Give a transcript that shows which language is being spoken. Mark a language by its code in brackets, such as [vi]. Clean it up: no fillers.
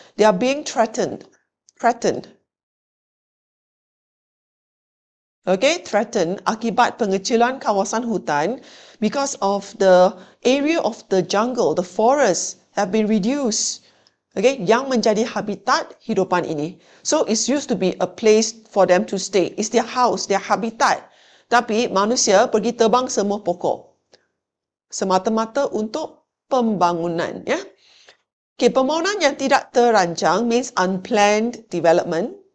[en] They are being threatened. Threatened. Okay, threatened [ms] akibat pengecilan kawasan hutan [en] because of the area of the jungle, the forest have been reduced. [ms] Okay, yang menjadi habitat hidupan ini. [en] So, it's used to be a place for them to stay. It's their house, their habitat. [ms] Tapi manusia pergi tebang semua pokok. Semata-mata untuk pembangunan. Ya. Okay, pembangunan yang tidak terancang [en] means unplanned development.